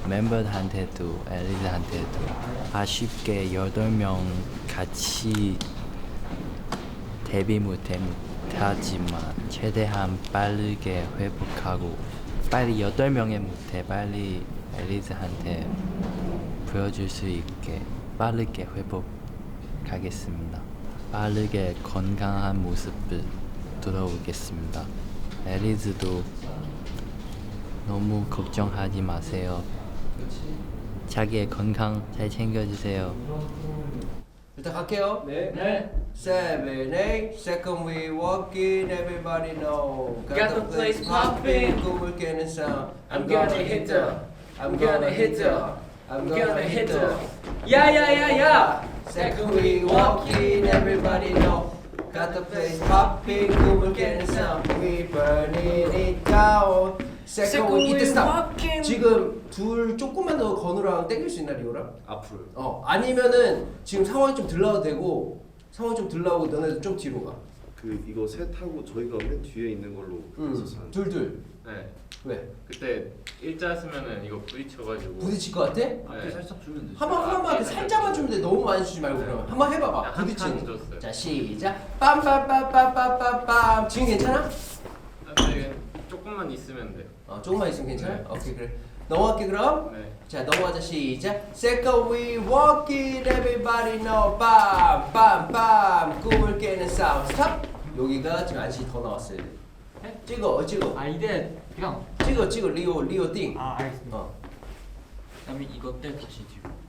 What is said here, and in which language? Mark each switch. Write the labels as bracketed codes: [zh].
[ko] 멤버들한테도 엘리즈한테도 아쉽게 8명 같이 데뷔 못하지만 최대한 빠르게 회복하고 빨리 8명의 무대 빨리 엘리즈한테 보여줄 수 있게 빠르게 회복하겠습니다. 빠르게 건강한 모습을 돌아오겠습니다. 엘리즈도 너무 걱정하지 마세요. 자기의 건강 잘 챙겨주세요. 일단 갈게요. 네. [en] 7, 8, second we walk in, everybody know. Got the place popping. [ko] 꿈을 깨는 sound. [en] I'm gonna hit them. I'm gonna hit them. I'm gonna hit them. 야야야야. Second we walk in, everybody know. Got the place popping, [ko] 꿈을 깨는 [en] sound. We burning it down. Second we [ko] 이때 스탑. 지금 둘 조금만 더 건우랑 땡길 수 있나 리오랑? 앞으로. 아니면은 지금 상황이 좀 덜 나와도 되고 상황 좀 덜 나오고 너네들 좀 뒤로 가. 그 이거 셋 하고 저희가 맨 뒤에 있는 걸로 했었어요. 둘. 네. 왜? 그때 일자 쓰면은 이거 부딪혀가지고. 부딪힐 것 같아? 네. 살짝 주면 되지. 한번 이렇게 살짝만 주면 돼. 너무 많이 주지 말고 그러면 한번 해봐봐. 한 칸 부딪히는. 줬어요. 자 시작. 빰빰빰빰빰빰빰. 지금 괜찮아? 아, 네. 조금만 있으면 돼요. 조금만 있으면 괜찮아? 오케이 그래. 넘어갈게 그럼. 네. 자 넘어가자 시작. [en] Second we walk it everybody know [ko] 빰빰빰 꿈을 깨는 사운드 스탑. 여기가 지금 안시 더 나왔어야 돼. 찍어 찍어. 아 이대 그냥. 찍어 리오 띵. 아 알겠습니다. 그다음에 이거 때 다시 뒤로.